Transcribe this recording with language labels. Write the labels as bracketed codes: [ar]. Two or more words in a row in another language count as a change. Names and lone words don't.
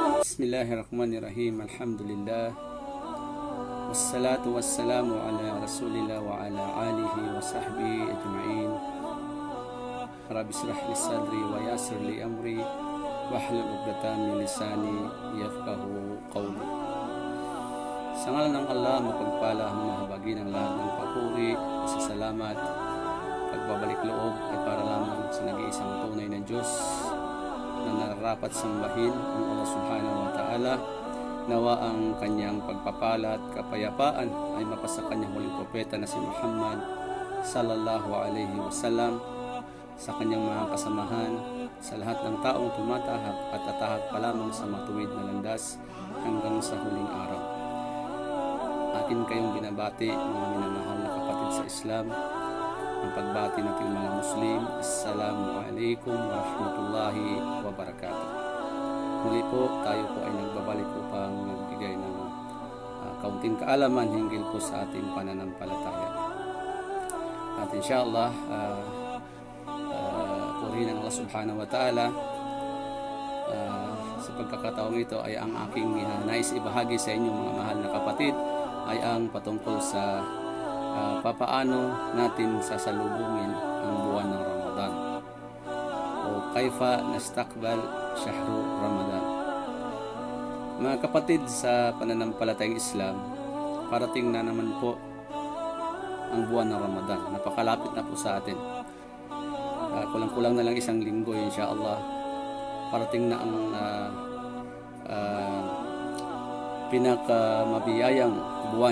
[ar] بسم الله الرحمن الرحيم. الحمد لله. والصلاة والسلام على رسول الله وعلى آله وصحبه أجمعين. رب اشرح لي صدري ويسر لي أمري واحلل عقدة من لساني يفقهوا قولي. [tl] Sa ngalan ng Allah, mapagpala, mahabagi ng lahat ng papuri, pasasalamat, pagbabalik loob ay para lamang sa nag-iisang tunay na Diyos na nararapat sambahin ang Allah [ar] سبحانه وتعالى. [tl] Nawa ang kanyang pagpapala at kapayapaan ay mapasa kanyang huling propeta na si Muhammad [ar] صلى الله عليه وسلم, [tl] sa kanyang mga kasamahan, sa lahat ng taong tumatahak at tatahak pa lamang sa matuwid na landas hanggang sa huling araw. Atin kayong binabati, mga minamahal na kapatid sa Islam, ang pagbati nating mga Muslim. [ar] السلام عليكم ورحمة الله وبركاته. [tl] Muli po, tayo po ay nagbabalik upang magbigay ng kaunting kaalaman hinggil po sa ating pananampalataya. At inshallah, purihin ng Allah [ar] سبحانه وتعالى, [tl] sa pagkakataong ito ay ang aking nais ibahagi sa inyo, mga mahal na kapatid, ay ang patungkol sa papaano natin sasalubungin ang buwan ng Ramadan, o [ar] كيف نستقبل شهر رمضان. [tl] Mga kapatid, sa pananampalatayang Islam, parating na naman po ang buwan ng Ramadan. Napakalapit na po sa atin. Kulang-kulang na lang isang linggo, insyaAllah. Parating na ang pinakamabiyayang buwan.